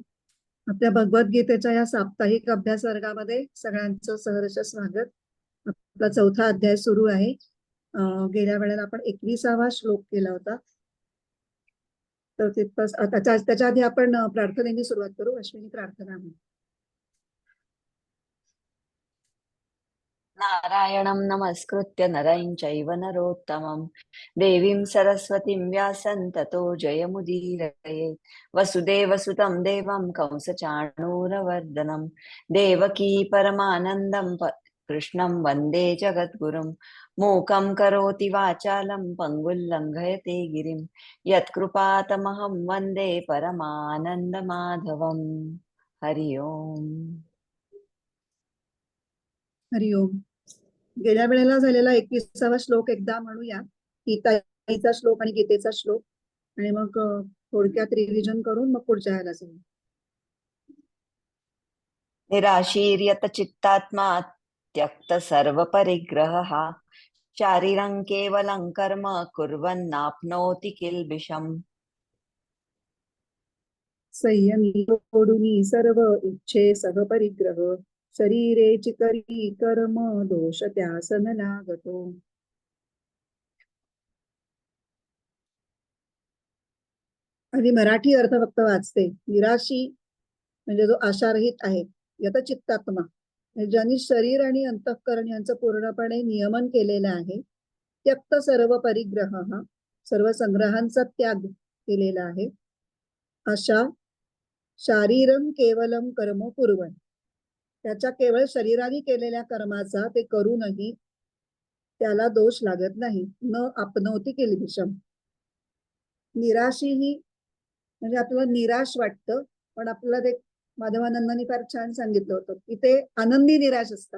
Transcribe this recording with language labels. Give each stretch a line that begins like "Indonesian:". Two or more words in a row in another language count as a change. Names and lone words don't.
Marathi: आपल्या भगवद्गीतेच्या या साप्ताहिक अभ्यास वर्गामध्ये सगळ्यांचं सहर्ष स्वागत. आपला चौथा अध्याय सुरू आहे. गेल्या वेळेला आपण 21वा श्लोक केला होता. तर तिथपास त्याच्या आधी आपण प्रार्थनेने सुरुवात करू. अश्विनी प्रार्थना म्हणून.
Sanskrit: नारायणं नमस्कृत्य नरं चैव नरोत्तमं देवीं सरस्वतीं व्यासं ततो जयमुदीरये वसुदेवसुतं देवं कंसचाणूरवर्धनं देवकी परमानन्दं कृष्णं वन्दे जगद्गुरुं मूकं करोति वाचालं पङ्गुं लङ्घयते गिरिं यत्कृपातमहं वन्दे परमानन्दमाधवम्. हरि ओम. हरि ओम.
Marathi: गेल्या वेळेला झालेला 21वा श्लोक एकदा म्हणूया. गीताचा श्लोक आणि गीतेचा श्लोक, आणि मग थोडक्यात रिव्हिजन करून मग पुढच्या ह्याला जाऊ.
Sanskrit: निराशीर्यत चित्तात्मा त्यक्त सर्व परिग्रहः शारीरं केवलं कर्म कुर्वन्नाप्नोति किल्बिषम्.
Marathi: संयमी सोडूनी सर्व इच्छे सह परिग्रह शरीरेची करी कर्म दोष त्यासन लागतो. आणि मराठी अर्थ फक्त वाचते. निराशी म्हणजे जो आशारहित आहे.
Sanskrit: यत चित्तात्मा
Marathi: ज्यांनी शरीर आणि अंतःकरण यांचं पूर्णपणे नियमन केलेलं आहे.
Sanskrit: त्यक्त सर्व परिग्रह,
Marathi: सर्व संग्रहांचा त्याग केलेला आहे.
Sanskrit: अशा शारीरम केवलम कर्म कुर्वन,
Marathi: त्याच्या केवळ शरीराने केलेल्या कर्माचा ते करूनही त्याला दोष लागत नाही.
Sanskrit: न आपनोती किल्बिषम.
Marathi: निराशी ही म्हणजे आपल्याला निराश वाटतं, पण आपल्याला ते माधवानंदांनी फार छान सांगितलं होतं की ते आनंदी निराश असतात.